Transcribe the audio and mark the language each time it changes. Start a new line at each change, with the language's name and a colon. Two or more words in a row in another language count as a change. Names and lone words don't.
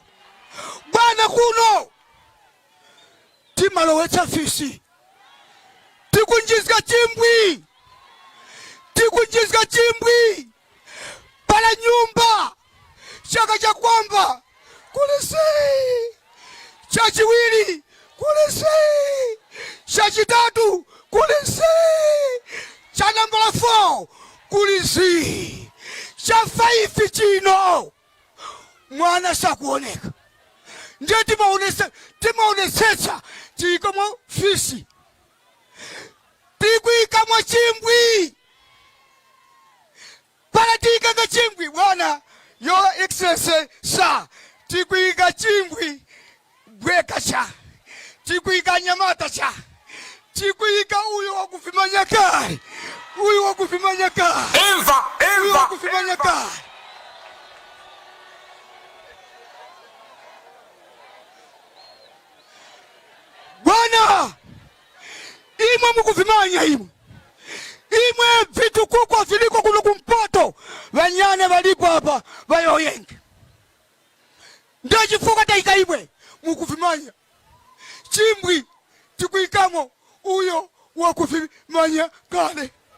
Tumbuka: Bwana kuno timalowetsa fisi. Tikunjizga chimbwi. Pala nyumba chaka cha kwamba kulisi. Chachiwili kulisi. Chachitatu kulisi. Cha number 4 kulisi. Cha 5 chino mwana sakuoneka. Ndiye timaonesetsa chikomo fisi. Tikuika mwa chimbwi. Pala tika chimbwi bwana
English: Your Excellency
Tumbuka: sa tikuika chimbwi bweka cha. Tikuika nyamata cha. Tikuika uyo wakufimanya kai. Uyo wakufimanya kai. Uyo wakufimanya kai. Bwana imwe mukuvimanya imwe vitu kuko viliko kuno kumpoto wanyane balipo hapa bayoyenge ndio chifuka taika imwe mukuvimanya chimbwi tikuikamo uyo wakuvimanya kale.